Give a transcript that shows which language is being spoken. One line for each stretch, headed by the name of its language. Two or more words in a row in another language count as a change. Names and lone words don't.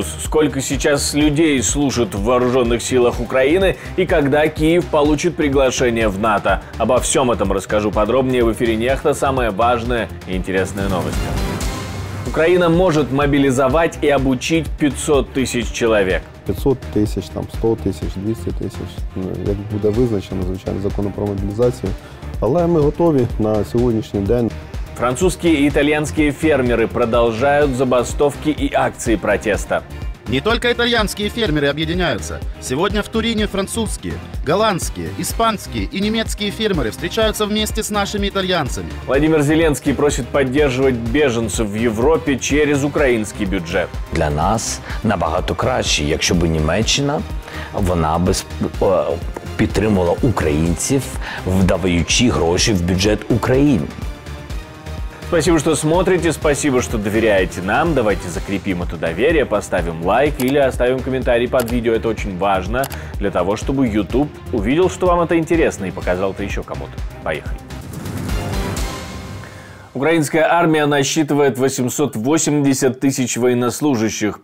Russian: Сколько сейчас людей служат в вооруженных силах Украины и когда Киев получит приглашение в НАТО? Обо всем этом расскажу подробнее в эфире Нехта. Самые важные и интересные новости. Украина может мобилизовать и обучить 500 тысяч человек.
Ukrainian: 500 тисяч, 100 тисяч, 200 тисяч, як буде визначено, звичайно, законом про мобілізацію. Але ми готові на сьогоднішній день.
Russian: Французские и итальянские фермеры продолжают забастовки и акции протеста. Не только итальянские фермеры объединяются. Сегодня в Турине французские, голландские, испанские и немецкие фермеры встречаются вместе с нашими итальянцами. Владимир Зеленский просит поддерживать беженцев
Ukrainian: в Європі через український бюджет. Для нас набагато краще, якщо б Німеччина, вона б підтримувала українців, вдаючи гроші в бюджет України.
Russian: Спасибо, что смотрите, спасибо, что доверяете нам. Давайте закрепим это доверие, поставим лайк или оставим комментарий под видео. Это очень важно для того, чтобы YouTube увидел, что вам это интересно и показал это еще кому-то. Поехали. Украинская армия насчитывает 880 тысяч военнослужащих.